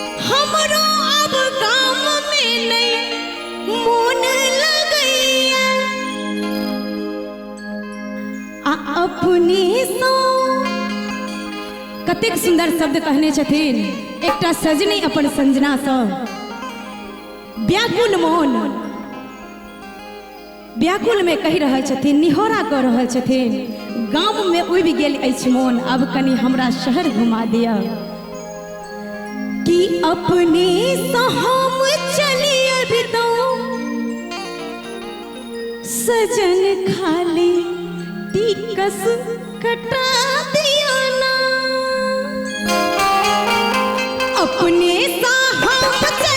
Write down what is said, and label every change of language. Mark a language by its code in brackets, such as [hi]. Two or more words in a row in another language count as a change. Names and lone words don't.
[mai] हमरो अब काम में नहीं मोन लगैया अपने सो कतेक सुंदर शब्द कहने छथिन एकटा सजनी अपन संजना सँ व्याकुल मोन व्याकुल में कहि रहल छथिन निहोरा कऽ रहल छथिन गाम में उबि गेल अछि मोन अब कनि हमरा शहर घुमा दिया कि अपने सँ हम चलिए भी तो सजन खाली टिकस कटा दिया ना अपने सा हम